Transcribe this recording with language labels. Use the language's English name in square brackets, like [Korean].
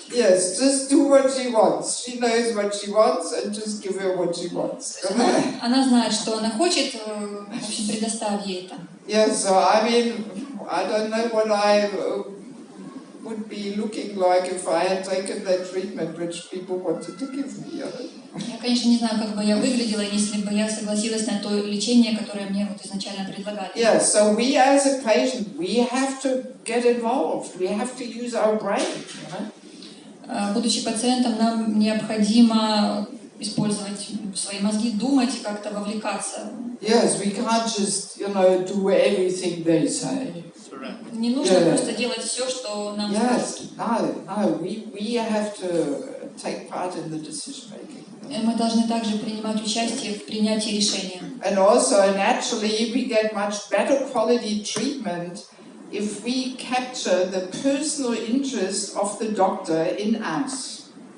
[English] Yes, just do what she wants. She knows what she wants, and just give her what she wants. [Russian] Она знает, что она хочет, в общем, предоставь ей это. [English] Yes, so I mean, I don't know what I would be looking like if I had taken that treatment which people wanted to give me. [Russian] Я, конечно, не знаю, как бы я выглядела, если бы я согласилась на то лечение, которое мне вот изначально предлагали. [English] Yes, so we as a patient, we have to get involved. We have to use our brain, you know? [Russian] Будучи пациентом, нам необходимо использовать свои мозги, думать и как-то вовлекаться. [English] Yes, we can't just, do everything they say. [Russian] Не нужно просто делать все, что нам скажут. [English] No, we have to take part in the decision making. [Russian] Мы должны также принимать участие в принятии решения. [English] And also, naturally, we get much better quality treatment if we capture the personal interest of the doctor in us.